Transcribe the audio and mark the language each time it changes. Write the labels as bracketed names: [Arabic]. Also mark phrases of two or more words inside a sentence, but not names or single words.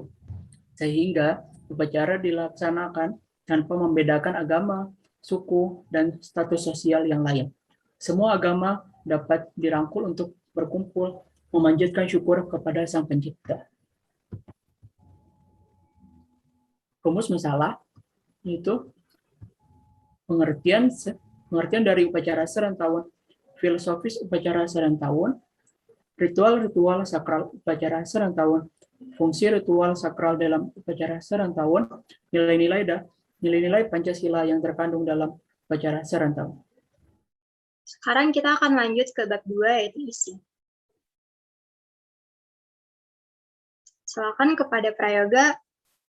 [Indonesian] Sehingga upacara dilaksanakan tanpa membedakan agama, suku, dan status sosial yang lain. Semua agama dapat dirangkul untuk berkumpul memanjatkan syukur kepada Sang Pencipta. Rumus masalah itu pengertian dari upacara serentahun, filosofis upacara serentahun, ritual sakral upacara serentahun, fungsi ritual sakral dalam upacara serentahun, nilai-nilai Pancasila yang terkandung dalam upacara serentahun. Sekarang kita akan lanjut ke bab 2, yaitu isi. Silakan kepada Prayoga.